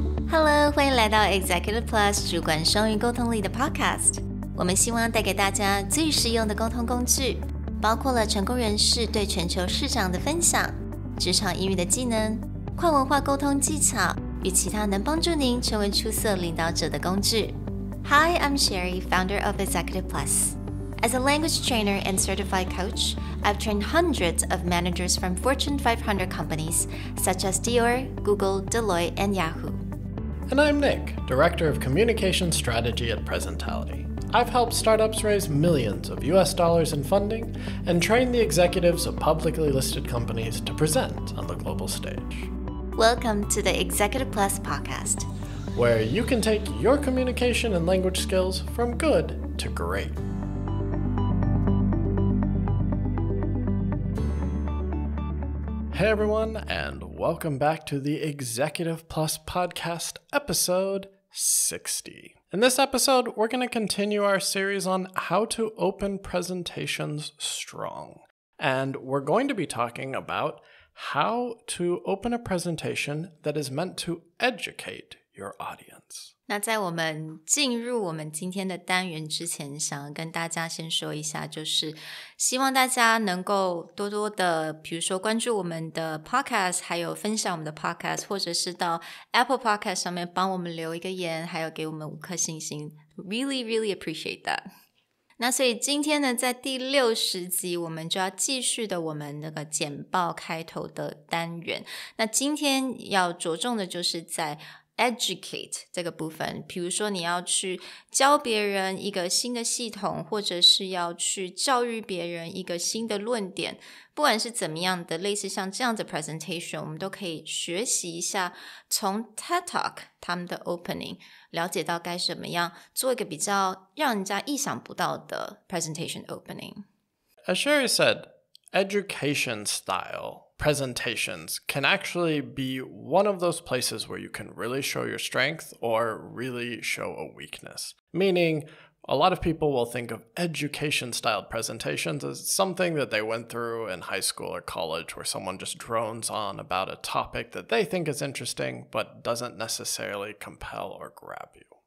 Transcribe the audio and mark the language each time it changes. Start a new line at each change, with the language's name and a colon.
Chinese: Hello， 欢迎来到 Executive Plus 主管双语沟通力的 podcast。我们希望带给大家最实用的沟通工具，包括了成功人士对全球市场的分享、职场英语的技能、跨文化沟通技巧与其他能帮助您成为出色领导者的工具。
English: Hi, I'm Sherry, founder of Executive Plus. As a language trainer and certified coach, I've trained hundreds of managers from Fortune 500 companies such as Dior, Google, Deloitte, and Yahoo.And I'm Nick, Director of Communication Strategy at Presentality. I've helped startups raise millions of US dollars in funding and train the executives of publicly listed companies to present on the global stage. Welcome to the Executive Plus podcast, where you can take your communication and language skills from good to great. Hey everyone, and welcome back to the Executive Plus podcast, episode 60. In this episode, we're going to continue our series on how to open presentations strong. And we're going to be talking about how to open a presentation that is meant to educate your audience.
Chinese: 那在我们进入我们今天的单元之前，想要跟大家先说一下，就是希望大家能够多多的比如说关注我们的 podcast， 还有分享我们的 podcast， 或者是到 Apple Podcast 上面帮我们留一个言，还有给我们5颗星星，
English: really appreciate that。
Chinese: 那所以今天呢，在第60集我们就要继续的我们那个简报开头的单元。那今天要着重的就是在educate 这个部分，比如说你要去教别人一个新的系统，或者是要去教育别人一个新的论点，不管是怎么样的，类似像这样的 presentation， 我们都可以学习一下，从 TED Talk 他们的 opening 了解到该怎么样做一个比较让人家意想不到的 presentation opening.
English: As Sherry said, education style presentations can actually be one of those places where you can really show your strength or really show a weakness. Meaning, a lot of people will think of education-style presentations as something that they went through in high school or college where someone just drones on about a topic that they think is interesting but doesn't necessarily compel or grab you.